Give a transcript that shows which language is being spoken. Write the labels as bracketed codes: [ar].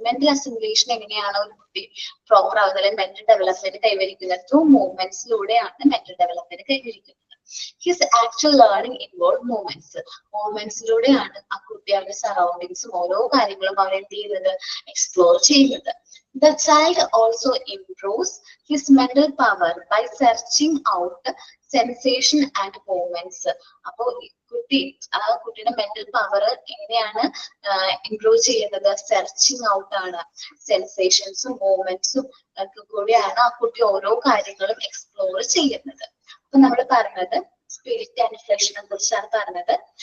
[ml] Mental assimilation എങ്ങനെയാണ് ഒരു കുട്ടി പ്രോപ്പർ ആകുന്നത്, മെന്റൽ ഡെവലപ്മെന്റ് കൈവരിക്കുന്നത് ത്രൂ മൂവ്മെന്റ്സിലൂടെയാണ് മെന്റൽ ഡെവലപ്മെന്റ് കൈവരിക്കുന്നത്. [en] His actual learning involve movements. [ml] മൂവ്മെന്റ്സിലൂടെയാണ് ആ കുട്ടി അവരുടെ സറൗണ്ടിങ്സും ഓരോ കാര്യങ്ങളും അവർ എന്ത് ചെയ്യുന്നത്, എക്സ്പ്ലോർ ചെയ്യുന്നത്. [en] The child also improves his mental power by searching out sensation and movements. [ml] അപ്പോ ആ കുട്ടിയുടെ മെന്റൽ പവർ എങ്ങനെയാണ് ഇംപ്രൂവ് ചെയ്യുന്നത്, സെർച്ചിങ് ഔട്ട് ആണ്. സെൻസേഷൻസും മൂവ്മെന്റ്സും ഒക്കെ കൂടിയാണ് ആ കുട്ടി ഓരോ കാര്യങ്ങളും എക്സ്പ്ലോർ ചെയ്യുന്നത്. അപ്പൊ നമ്മൾ പറഞ്ഞത് സ്പിരിറ്റ് ആൻഡ് ഫ്ലഷിനെ കുറിച്ചാണ് പറഞ്ഞത്.